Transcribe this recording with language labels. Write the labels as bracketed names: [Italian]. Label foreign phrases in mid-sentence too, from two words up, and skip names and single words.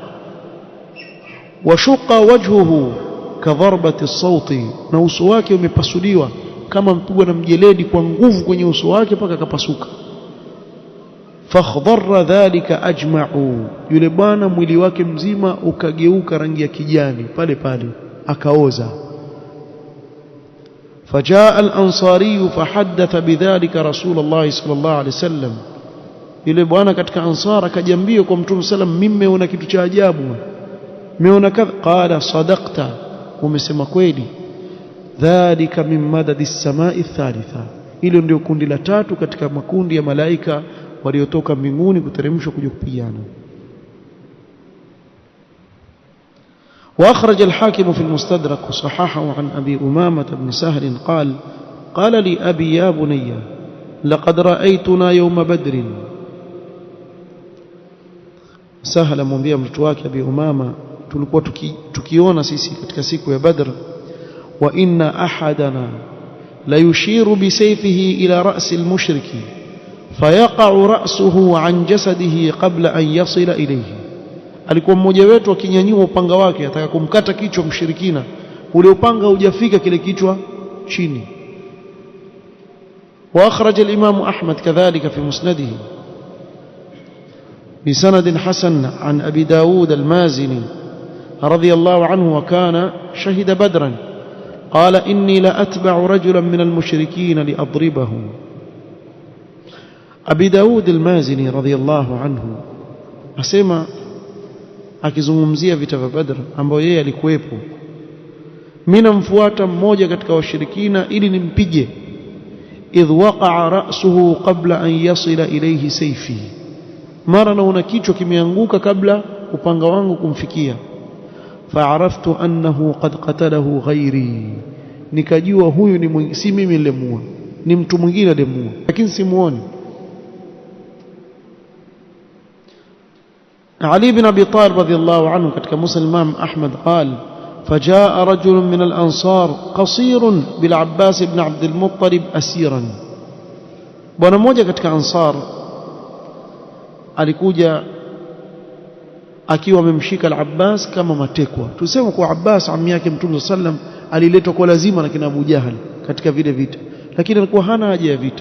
[Arabic] وشق وجهه كضربة السوط, [Swahili] na uso wake umepasuliwa kama mpigwa na mjeledi kwa nguvu kwenye uso wake mpaka akapasuka. [Arabic] فاخضر ذلك أجمع, [Swahili] yule bwana mwili wake mzima ukageuka rangi ya kijani pale pale akaoza. [Arabic] فجاء الأنصاري فحدث بذلك رسول الله صلى الله عليه وسلم. [Swahili] yule bwana katika Ansar akajambia kwa Mtume sallam, mimi nimeona kitu cha ajabu, nimeona kadha. [Arabic] قال صدقت, [Swahili] umesema kweli. [Arabic] ذلك من مدد السماء الثالثة, [Swahili] hilo ndio kundi la tatu katika makundi ya malaika waliotoka mbinguni kuteremshwa kuja kupigana. [Arabic] وأخرج الحاكم في المستدرك وصححه عن أبي أمامة بن سهل قال قال لي أبي يا بني لقد رأيتنا يوم بدر. سهل [Swahili] mwambia mtoto wake Abi Umama, tulikuwa tukiona sisi katika siku ya Badr, [Arabic] وإن أحدنا ليشير بسيفه إلا رأس المشرك فيقع رأسه عن جسده قبل أن يصل إليه. [Swahili] alikuwa mmoja wetu akinyanyua upanga wake ataka kumkata kichwa mshirikina, ule upanga hujafika kile kichwa chini. [Arabic] واخرج الامام احمد كذلك في مسنده بسند حسن عن ابي داود المازني رضي الله عنه وكان شهد بدرا قال اني لاتبع رجلا من المشركين لاضربه. [Swahili] ابي داود المازني [Arabic] رضي الله عنه [Swahili] asema akizungumzia vita vya Badr ambao yeye alikuwepo, mimi namfuata mmoja katika washirikina ili nimpige. [Arabic] إذ وقع رأسه قبل أن يصل إليه سيفي, [Swahili] mara naona kichwa kimeanguka kabla upanga wangu kumfikia. [Arabic] فعرفت أنه قد قتله غيري, [Swahili] nikajua huyu ni si mimi nilemua, ni mtu mwingine alemua, lakini simuoni. [Arabic] علي بن أبي طالب رضي الله عنه katika Musnad Imam Ahmad قال فجاء رجل من الأنصار قصير بالعباس بن عبد المطلب أسيرا. [Swahili] bwana mmoja katika Ansar alikuja akiwa amemshika al-Abbas kama matekwa. Tuseme kwa Abbas ammi yake Mtume sallam aliletwa kwa lazima na kina Abu Jahal katika vile vita, lakini alikuwa hana haja ya vita.